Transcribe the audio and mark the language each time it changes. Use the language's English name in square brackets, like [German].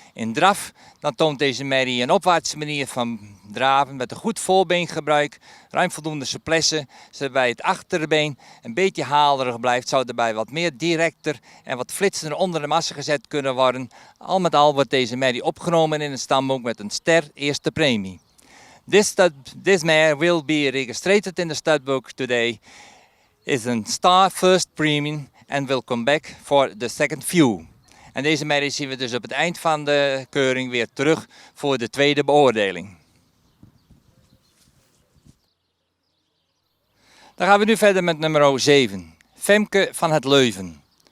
[Dutch] In draf dan toont deze merrie een opwaartse manier van draven met een goed voorbeengebruik, ruim voldoende souplesse, zodat bij het achterbeen een beetje halerig blijft, zou daarbij wat meer directer en wat flitsender onder de massa gezet kunnen worden. Al met al wordt deze merrie opgenomen in het stamboek met een ster eerste premie. [English] This mare will be registered in the stud book today. Is een star first premium and will come back for the second view. [Dutch] En deze merrie zien we dus op het eind van de keuring weer terug voor de tweede beoordeling. Dan gaan we nu verder met nummer 7. Femke van het Leuven.